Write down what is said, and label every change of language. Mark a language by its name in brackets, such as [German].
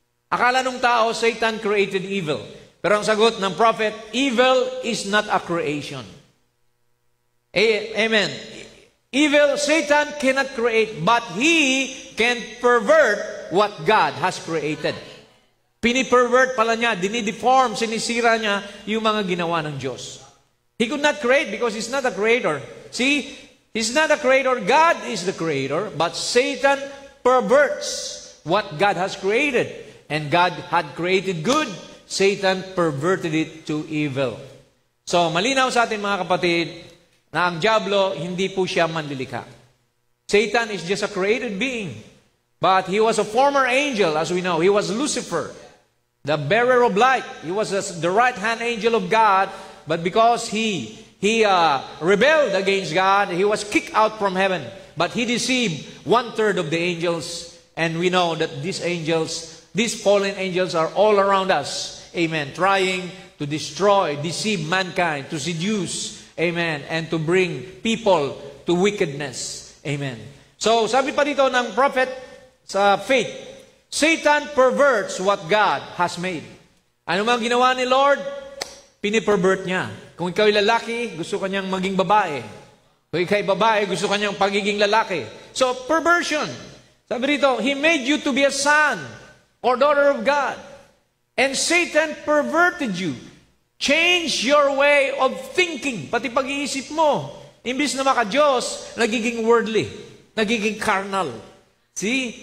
[Filipino] Akala nung tao, [English] Satan created evil. [Filipino] Pero ang sagot ng [English] prophet, evil is not a creation. Amen. Evil, Satan cannot create, but he can pervert what God has created. [Filipino] Pinipervert pala niya, dinideform, sinisira niya yung mga ginawa ng Diyos. [English] He could not create because he's not a creator. See, he's not a creator. God is the creator, but Satan perverts what God has created. And God had created good, Satan perverted it to evil. [Filipino] So, malinaw sa atin mga kapatid, na ang diablo, hindi po siya manlilikha. [English] Satan is just a created being. But he was a former angel, as we know. He was Lucifer, the bearer of light. He was the right-hand angel of God, but because he rebelled against God, he was kicked out from heaven. But he deceived 1/3 of the angels, and we know that these fallen angels are all around us. Amen. Trying to destroy, deceive mankind, to seduce, amen, and to bring people to wickedness. Amen. So, [Filipino] sabi pa dito ng [English] prophet sa faith, Satan perverts what God has made. [Filipino] Ano mang ginawa ni Lord, pinipervert niya. Kung ikaw ay lalaki, gusto kanyang maging babae. Kung ikaw ay babae, gusto kanyang pagiging lalaki. So, perversion. Sabi dito, [English] He made you to be a son or daughter of God. And Satan perverted you. Change your way of thinking. [Filipino] Pati pag-iisip mo. Imbis na maka-Diyos, nagiging worldly. Nagiging carnal. See?